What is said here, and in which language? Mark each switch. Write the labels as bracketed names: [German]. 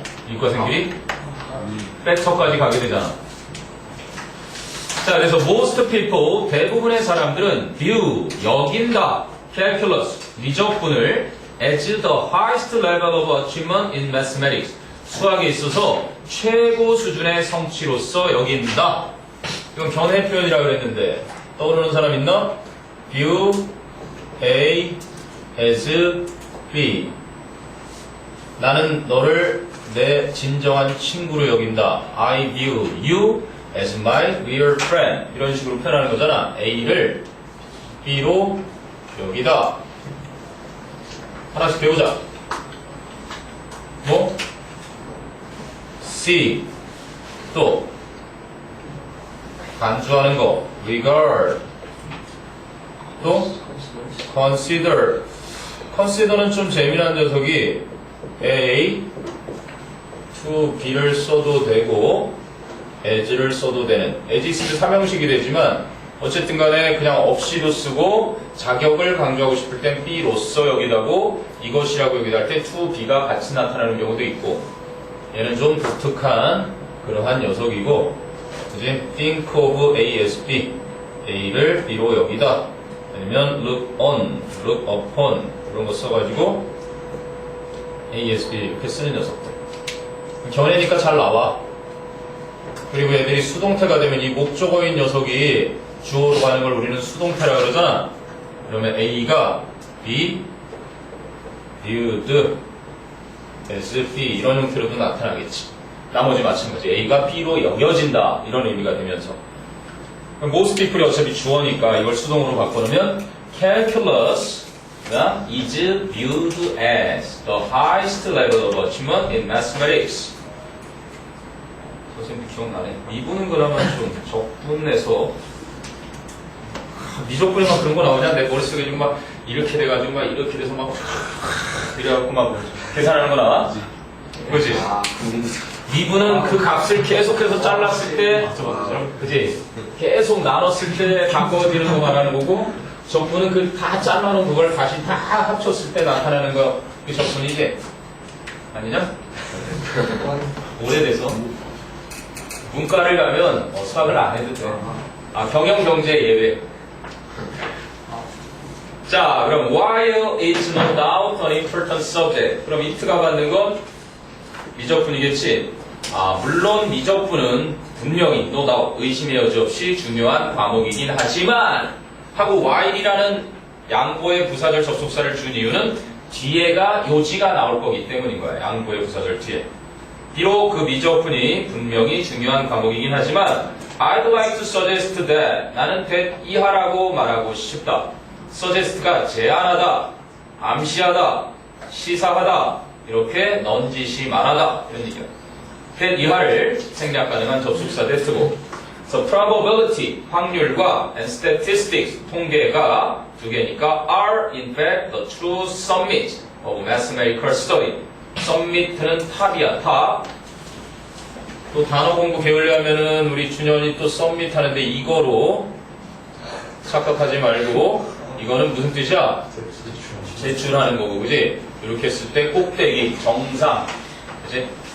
[Korean] 이과생들이 백터까지 가게 되잖아. 자, 그래서 [English] most people [Korean] 대부분의 사람들은 [English] view [Korean] 여긴다 calculus 미적분을 [English] as the highest level of achievement in mathematics [Korean] 수학에 있어서 최고 수준의 성취로서 여긴다. 이건 견해 표현이라고 그랬는데 떠오르는 사람 있나? [English] view A as B [Korean] 나는 너를 내 진정한 친구로 여긴다. [English] I view you as my real friend [Korean] 이런 식으로 표현하는 거잖아. A를 B로 여기다. 하나씩 배우자. 뭐? C 또 간주하는 거 regard 또 consider consider는 좀 재미난 녀석이 A to B를 써도 되고 as를 써도 되는 as 있으면 삼형식이 되지만 어쨌든 간에 그냥 없이도 쓰고 자격을 강조하고 싶을 땐 B로서 여기다고 이것이라고 여기다 할 때 to B가 같이 나타나는 경우도 있고 얘는 좀 독특한 그러한 녀석이고 그지? [English] think of A as B [Korean] A를 B로 여기다 [English] 아니면 look on, look upon [Korean] 그런 거 써가지고 ASB 이렇게 쓰는 녀석들. 견해니까 잘 나와. 그리고 애들이 수동태가 되면 이 목적어인 녀석이 주어로 가는 걸 우리는 수동태라 그러잖아. 그러면 A가 [English] be, viewed as B [Korean] 이런 형태로도 나타나겠지. 나머지 마찬가지. A가 B로 여겨진다 이런 의미가 되면서 [English] most people [Korean] 이 어차피 주어니까 이걸 수동으로 바꿔놓으면 [English] calculus is viewed as the highest level of achievement in mathematics. [Korean] 선생님도 기억나네. 미분은 그러면 좀 적분해서 미적분에만 그런 거 나오냐? 내 머릿속에 지금 막 이렇게 돼가지고 막 이렇게 돼서 막 이래갖고 막 계산하는 거 나와? 그지? 미분은 그 값을 계속해서 잘랐을 때 그지? 계속 나눴을 때 바꿔지는 거 말하는 거고 적분은 그 다 잘라놓은 그걸 다시 다 합쳤을 때 나타나는 거 그 적분이지? 아니냐? 오래돼서 문과를 가면 수학을 안 해도 돼. 아, 경영 경제 예외. 자, 그럼 [English] while is no doubt an important subject. [Korean] 그럼 it가 받는 건 미적분이겠지. 아, 물론 미적분은 분명히 [English] no doubt [Korean] 의심의 여지 없이 중요한 과목이긴 하지만 하고 while이라는 양보의 부사절 접속사를 준 이유는 뒤에가 요지가 나올 거기 때문인 거야. 양보의 부사절 뒤에. 비록 그 미적분이 분명히 중요한 과목이긴 하지만 [English] I'd like to suggest that [Korean] 나는 that 이하라고 말하고 싶다. suggest가 제안하다, 암시하다, 시사하다 이렇게 넌지시 말하다 이런 얘기야. [English] that [Korean] 이하를 생략 가능한 접속사 [English] that고 so probability [Korean] 확률과 [English] and statistics [Korean] 통계가 두 개니까 [English] are in fact the true summit of mathematical study. [Korean] submit는 탑이야, 탑. 또 단어 공부 배우려면은 우리 준현이 또 submit 하는데 이거로 착각하지 말고 이거는 무슨 뜻이야? 제출하는 거고, 그지? 이렇게 했을 때 꼭대기, 정상, 그지?